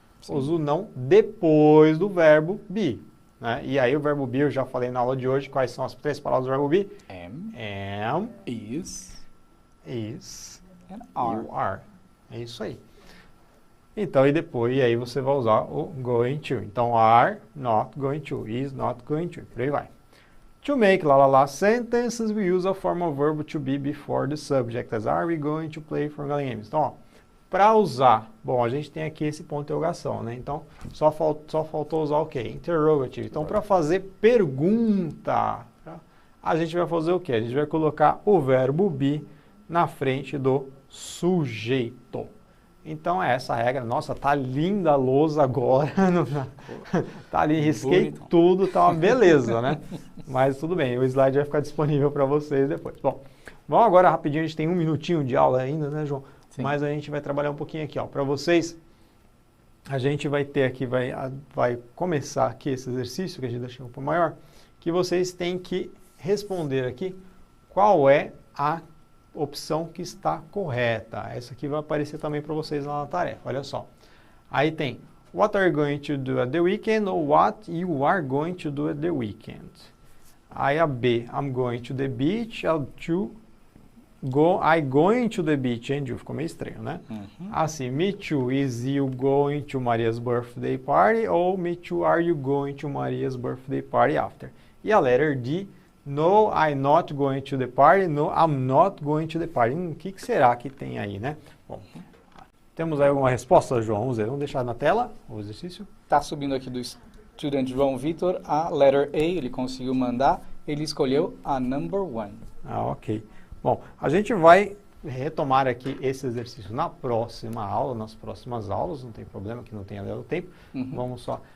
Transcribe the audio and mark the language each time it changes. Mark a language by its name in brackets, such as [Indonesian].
[Portuguese] Usa o não depois do verbo be. Né? E aí o verbo be, eu já falei na aula de hoje, quais são as 3 palavras do verbo be? [English] Am, is, and you are. [Portuguese] É isso aí. Então, e aí você vai usar o going to. [English] Então, are not going to, is not going to, [Portuguese] por aí vai. [English] To make sentences, we use a formal verb to be before the subject, as are we going to play for games. [Portuguese] Então, ó, para usar, bom, a gente tem aqui esse ponto de interrogação, né? Então, só faltou usar o quê? Interrogative. Então, para fazer pergunta, a gente vai fazer o quê? A gente vai colocar o verbo be na frente do sujeito. Então, é essa a regra. Nossa, tá linda a lousa agora. Tá ali, risquei tudo, tá uma beleza, né? Mas tudo bem, o slide vai ficar disponível para vocês depois. Bom, vamos agora rapidinho, a gente tem 1 minutinho de aula ainda, né, João? Sim. Mas a gente vai trabalhar um pouquinho aqui, ó. Para vocês, a gente vai ter aqui, vai começar aqui esse exercício, que a gente deixou um pouco maior, que vocês têm que responder aqui qual é a opção que está correta. Essa aqui vai aparecer também para vocês lá na tarefa, olha só. [English] Aí tem, what are you going to do at the weekend? Ou what you are going to do at the weekend? Aí a B, I'm going to the beach. A I going to the beach and you. [Portuguese] Ficou meio estranho, né? [English] Assim, me too, is you going to Maria's birthday party? Ou me too, are you going to Maria's birthday party after? E a letter D, no, I'm not going to the party. No, I'm not going to the party. [Portuguese] O que será que tem aí, né? Bom, temos aí alguma resposta, João? Vamos deixar na tela o exercício? Tá subindo aqui do student João Vitor a [English] letter A, [Portuguese] ele conseguiu mandar, ele escolheu a number 1. Ah, ok. Bom, a gente vai retomar aqui esse exercício na próxima aula, nas próximas aulas, não tem problema que não tenha dado tempo, vamos só.